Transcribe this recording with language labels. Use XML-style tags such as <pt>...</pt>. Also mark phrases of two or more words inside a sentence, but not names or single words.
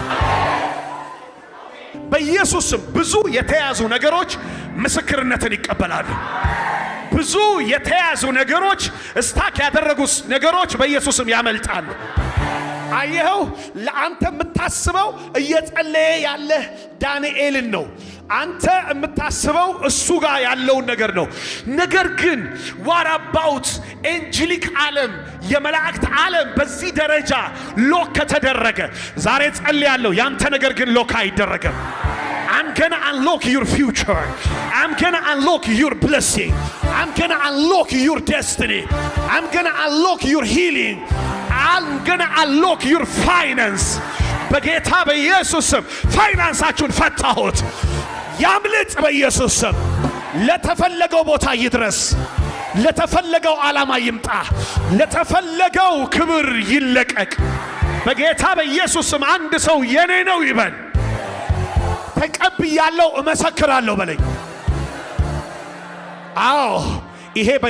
<am>በኢየሱስ ስም ብዙ የተያዙ ነገሮች ምስክርነትን ይቀበላሉ ብዙ የተያዙ ነገሮች እስታክ ያደረጉ ነገሮች በኢየሱስ ስም ያመልጣሉ አየው ለአንተ የምታስበው እየጸለየ ያለ ዳንኤልን ነው አንተ የምታስበው እሱ ጋር ያለውን ነገር ነው ነገር ግን</am> <en>what about</en> <am>ኤንጀሊክ ዓለም የመላእክት ዓለም በዚህ ደረጃ ሎክ ከተደረገ ዛሬ ጸልያለሁ ያንተ ነገር ግን ሎክ አይደረግም</am> <en>I'm gonna unlock your future. I'm gonna unlock your blessing. I'm gonna unlock your destiny. I'm gonna unlock your healing. I'm gonna unlock your finance.</en> <am>በጌታ በኢየሱስ ስም ፋይናንሳችሁን ፈታሁት ያምልጥ በኢየሱስ ስም ለተፈለገው ቦታ ይድረስ ለተፈለገው ዓላማ ይምጣ ለተፈለገው ክብር ይለቀቅ በጌታ በኢየሱስ ስም አንድ ሰው የኔ ነው ይበል ተቀብያለሁ እመሰክራለሁ በለኝ አዎ ይሄ</am>